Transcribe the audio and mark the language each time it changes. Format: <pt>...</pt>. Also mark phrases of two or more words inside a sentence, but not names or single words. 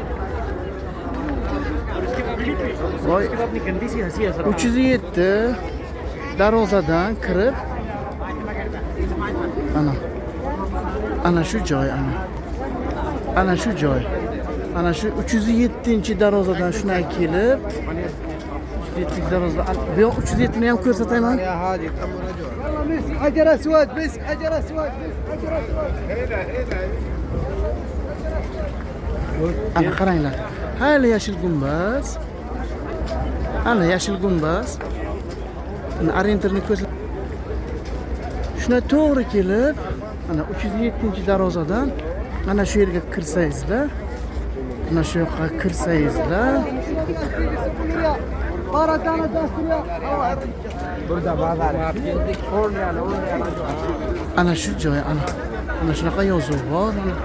<uz>Voy. 307 darvozadan kirib ana. Ana shu joy ana. Ana shu joy. Ana shu 307-chi darvozadan shunday kelib 307 darvozadan bu 307 ni ham ko'rsatayman.</uz> <ar>حجر اسود بس حجر اسود حجر اسود.</ar> <uz>Ana qaranglar. Hali yashil gumbaz. Ana yashil gumbaz. Ana orientirni ko'rsat. Shuna to'g'ri kelib, ana 307-chi darvozadan mana shu yerga kirsangizlar, mana shu yoqqa kirsangizlar, ana shu joy, ana shunaqa yozuv bor.</uz>